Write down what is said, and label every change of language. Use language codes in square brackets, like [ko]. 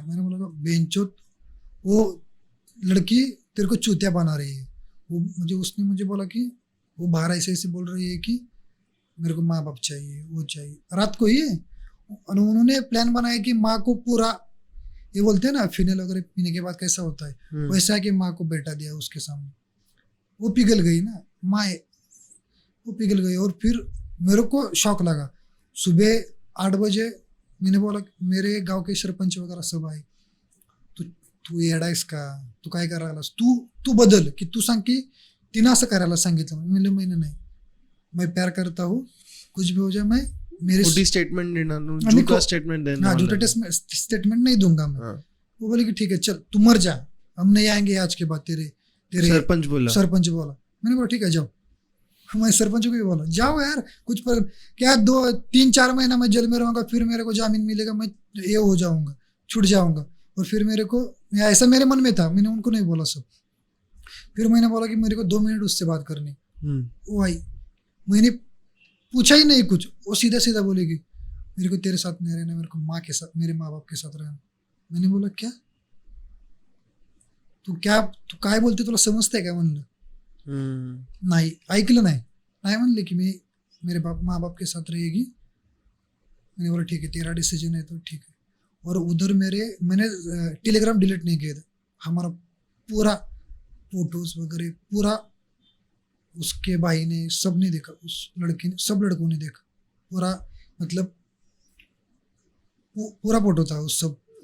[hi] मैंने बोला बेंचोत वो लड़की तेरे को चूतिया बना रही है, वो उसने मुझे बोला कि वो बाहर ऐसे ऐसे बोल रही है कि मेरे को माँ बाप चाहिए, वो चाहिए। रात को ही है, उन्होंने प्लान बनाया कि माँ को पूरा, ये बोलते हैं ना फिनेल वगैरह पीने के बाद कैसा होता है, वैसा कि माँ को बेटा दिया उसके सामने। वो पिघल गई ना माँ, वो पिघल गई। और फिर मेरे को शौक लगा। सुबह 8 बजे मैंने बोला, मेरे गांव के सरपंच वगैरह सब आए, [mr] तू येडा इसका, तू काय करायलास, तू बदल, की तू सांग की तिनं असं करायला सांगितलं. [hi] मी मैंने नहीं, मैं प्यार करता हूँ, कुछ भी हो जाए मैं मेरे स्टेटमेंट देना, झूठा स्टेटमेंट देना, हाँ झूठा स्टेटमेंट नहीं दूंगा मैं. वो बोले कि ठीक है चल तू मर जा, हम नहीं आएंगे आज के बाद तेरे सरपंच बोला. मैंने बोला ठीक है जाओ. मैं सरपंच को भी बोला जाओ यार, कुछ पर क्या 2-3-4 महीना मैं जेल में रहूंगा, फिर मेरे को जामीन मिलेगा, मैं ये हो जाऊंगा, छूट जाऊंगा. और फिर मेरे को ऐसा मेरे मन में था, मैंने उनको नहीं बोला सब. फिर मैंने बोला कि मेरे को 2 मिनट उससे बात करनी. वो आई, मैंने पूछा ही नहीं कुछ, वो सीधा सीधा बोलेगी मेरे को तेरे साथ नहीं रहना, मेरे को माँ के साथ, मेरे माँ बाप के साथ रहना. मैंने बोला क्या [mr] तू काय बोलते, तुला समजतंय काय म्हणलं. नाही ऐकलं नाही म्हणले की मी [hi] मेरे माँ बाप के साथ रहेगी. मैंने बोला ठीक है तेरा डिसीजन है तो ठीक है. और उधर मैंने टेलीग्राम डिलीट नहीं किया था. हमारा पूरा फोटोज वगैरह पूरा उसके भाई ने सब ने देखा, उस लड़के ने, सब लड़कों ने देखा पूरा, मतलब पूरा फोटो था उस सब.